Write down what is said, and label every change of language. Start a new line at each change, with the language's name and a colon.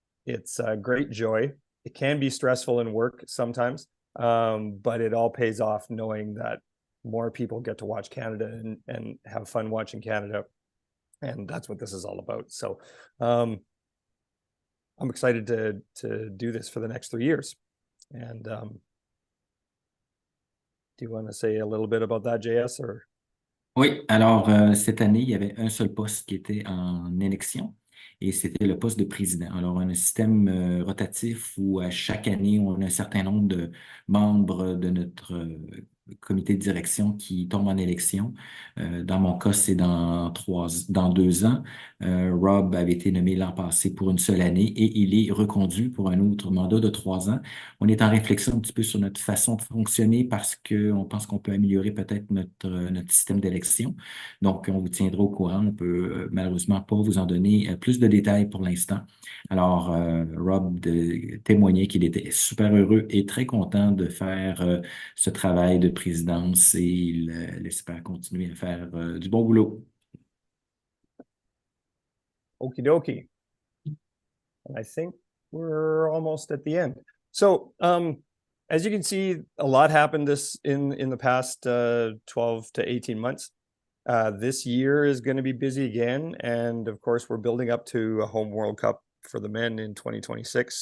English: It's a great joy. It can be stressful in work sometimes, but it all pays off knowing that more people get to watch Canada and have fun watching Canada. And that's what this is all about. So I'm excited to do this for the next 3 years. And do you want to say a little bit about that, JS? Or...
French: Oui, alors cette année, il y avait un seul poste qui était en élection et c'était le poste de président. Alors, on a un système rotatif où à chaque année, on a un certain nombre de membres de notre comité de direction qui tombent en élection. Dans mon cas, c'est dans 2 ans. Rob avait été nommé l'an passé pour une seule année et il est reconduit pour un autre mandat de 3 ans. On est en réflexion un petit peu sur notre façon de fonctionner parce qu'on pense qu'on peut améliorer peut-être notre système d'élection. Donc, on vous tiendra au courant. On peut malheureusement pas vous en donner plus de détails pour l'instant. Alors, Rob témoignait qu'il était super heureux et très content de faire ce travail de présidence et il espère continuer à faire du bon boulot.
English: Okie dokie. And I think we're almost at the end. So, as you can see, a lot happened in the past 12 to 18 months. This year is going to be busy again. And of course, we're building up to a home World Cup for the men in 2026.